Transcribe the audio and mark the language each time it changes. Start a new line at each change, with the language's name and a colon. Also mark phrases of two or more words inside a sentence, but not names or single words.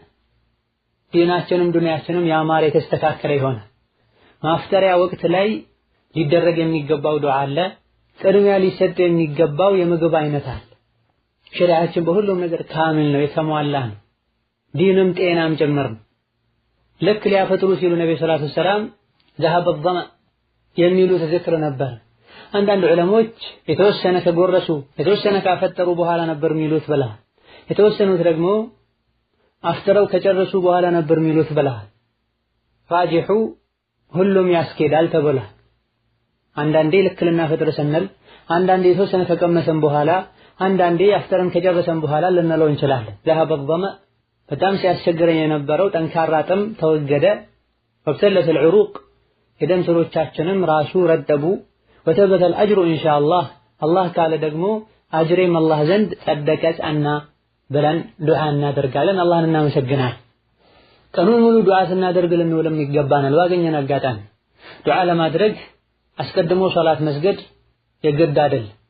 Amharic: ዲናችንም ዱንያችንም ያማረ የተስተካከለ ይሆናል። ማፍጠሪያ ወቅት ላይ ሊደረግ የሚገባው ዱዓ አለ። ቅድሚያ ሊሰጥ የሚገባው የምግብ አይነት አለ። ሸሪዓችን በሁሉም ነገር ካሚል ነው፣ የተሟላ ነው። ዲንም ጤናም ጭምር ነው። ልክ ሊያፈጥሩ ሲሉ ነብዩ ሰለላሁ ዐለይሂ ወሰለም
Arabic: ذهب الظمأ
Amharic: የሚሉት ዝክር ነበር። አንዳንድ ዑለሞች የተወሰነ ከጎረሱ የተወሰነ ካፈጠሩ በኋላ ነበር የሚሉት ብለዋል። የተወሰኑት ደግሞ አፍጥረው ከጨረሱ በኋላ ነበር የሚሉት ብለዋል። ራጂሑ ሁሉም ያስኬዳል ተብሏል። አንዳንዴ ልክ ልናፈጥር ስንል፣ አንዳንዴ የተወሰነ ከቀመሰን በኋላ፣ አንዳንዴ አፍጥረን ከጨረሰን በኋላ ልንለው እንችላለን።
Arabic: ذهب الظمأ
Amharic: በጣም ሲያስቸግረኝ የነበረው ጠንካራ ጥም ተወገደ።
Arabic: وابتلت العروق
Amharic: የደም ስሮቻችንም ራሱ ረጠቡ።
Arabic: وثبت الأجر إن شاء الله
Amharic: አላህ ካለ ደግሞ አጅሬም አላህ ዘንድ ጸደቀ ጸና ብለን ዱዓ እናደርጋለን። አላህን እናመሰግናለን። ቀኑን ሙሉ ዱዓ ስናደርግ ልንውልም ይገባናል። ባገኘን አጋጣሚ ዱዓ ለማድረግ አስቀድሞ ሶላት መስገድ የግድ አይደል።